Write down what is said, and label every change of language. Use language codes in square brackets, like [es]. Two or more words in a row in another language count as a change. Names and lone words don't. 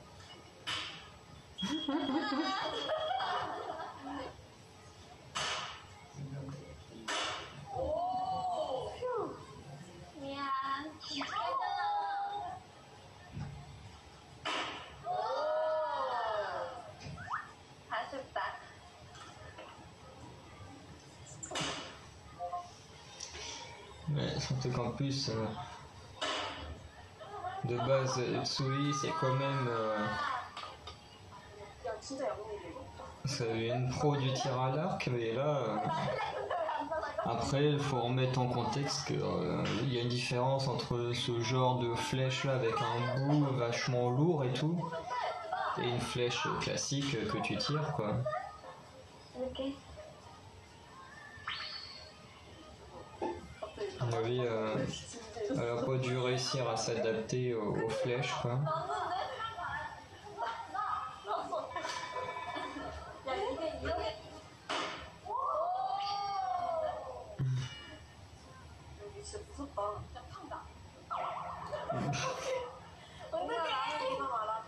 [ko] 오! 휴. 미안. 괜찮아. 오! 아쉽다. [fr] Ouais, surtout qu'en plus, de base, Tsui, c'est quand même. [ko] 야, 진짜 양궁이네, 이거. [fr] C'est une pro du tir à l'arc, mais là. Après, il faut remettre en contexte qu'il y a une différence entre ce genre de flèche là avec un bout vachement lourd et tout, et une flèche classique que tu tires quoi. [ko] 이렇게. [fr] Oui, elle a pas dû réussir à s'adapter aux flèches quoi. [ko] 야, 이게 이렇게. 여기 진짜 무섭다. 진짜 팡다. 어떡해. 이거 알아.